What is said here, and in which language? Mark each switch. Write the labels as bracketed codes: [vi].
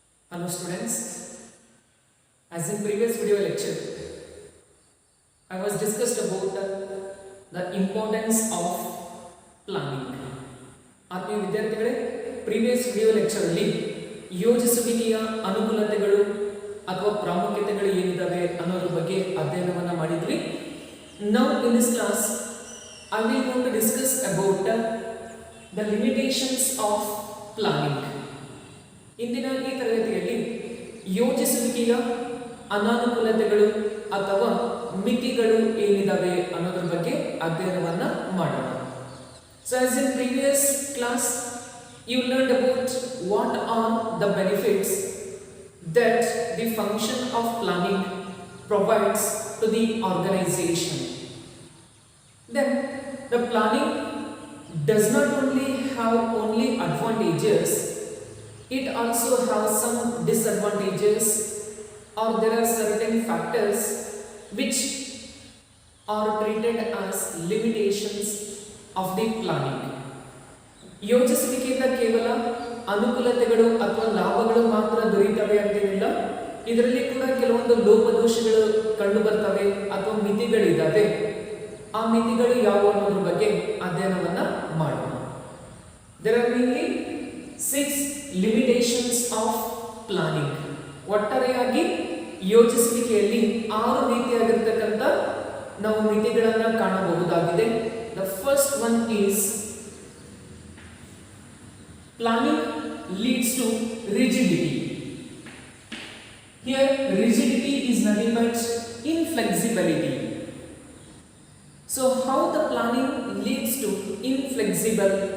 [en] Hello students, as in previous video lecture, I was discussed about the importance of planning. [kn] ಆತ್ಮೀಯ ವಿದ್ಯಾರ್ಥಿಗಳೇ, previous video lecture ಅಲ್ಲಿ ಯೋಜಿಸುವಿಕೆಯ ಅನುಕೂಲತೆಗಳು ಅಥವಾ ಪ್ರಾಮುಖ್ಯತೆಗಳು ಏನಿದಾವೆ ಅನ್ನೋದ್ರ ಬಗ್ಗೆ ಅಧ್ಯಯನವನ್ನ ಮಾಡಿದ್ವಿ. [en] Now in this class I will going to discuss about the limitations of planning. [kn] ಇಂದಿನ ಈ ತರಗತಿಯಲ್ಲಿ ಯೋಜಿಸುವಿಕೆಯ ಅನಾನುಕೂಲತೆಗಳು ಅಥವಾ ಮಿತಿಗಳು ಏನಿದಾವೆ ಅನ್ನೋದ್ರ ಬಗ್ಗೆ ಅಧ್ಯಯನವನ್ನ ಮಾಡೋಣ. [en] So as in previous class you learned about what are the benefits that the function of planning provides to the organization. Then the planning does not only have only advantages, it also has some disadvantages, or there are certain factors which are treated as limitations of the planning. [kn] ಯೋಜಿಸುವಿಕೆಯಿಂದ ಕೇವಲ ಅನುಕೂಲತೆಗಳು ಅಥವಾ ಲಾಭಗಳು ಮಾತ್ರ ದೊರೆಯುತ್ತವೆ ಅಂತೇನಿಲ್ಲ, ಇದರಲ್ಲಿ ಕೂಡ ಕೆಲವೊಂದು ಲೋಪದೋಷಗಳು ಕಂಡು ಬರ್ತವೆ ಅಥವಾ ಮಿತಿಗಳಿದ್ದಾವೆ. ಆ ಮಿತಿಗಳು ಯಾವುವು ಅನ್ನೋದ್ರ ಬಗ್ಗೆ ಅಧ್ಯಯನವನ್ನ ಮಾಡೋಣ. [en] There are mainly 6 limitations of planning. [kn] ಒಟ್ಟಾರೆಯಾಗಿ ಯೋಜಿಸುವಿಕೆಯಲ್ಲಿ 6 ರೀತಿಯಾಗಿರತಕ್ಕಂಥ ನಾವು ಮಿತಿಗಳನ್ನು ಕಾಣಬಹುದಾಗಿದೆ. [en] The first one is planning leads to rigidity. Here rigidity is nothing but inflexibility. So how the planning leads to inflexible?